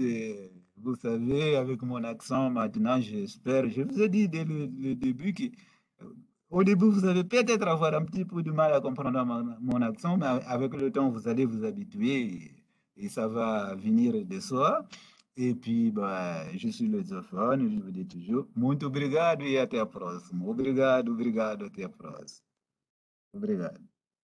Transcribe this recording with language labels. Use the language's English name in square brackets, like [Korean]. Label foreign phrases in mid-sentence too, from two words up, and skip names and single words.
[French] Vous savez, avec mon accent maintenant, j'espère, je vous ai dit dès le début que au début, vous allez peut-être avoir un petit peu de mal à comprendre mon accent, mais avec le temps, vous allez vous habituer et ça va venir de soi. Et puis, bah, je suis lusophone, je vous dis toujours, [Portuguese] muito obrigado e até a próxima. Obrigado, obrigado, até a próxima. Obrigado.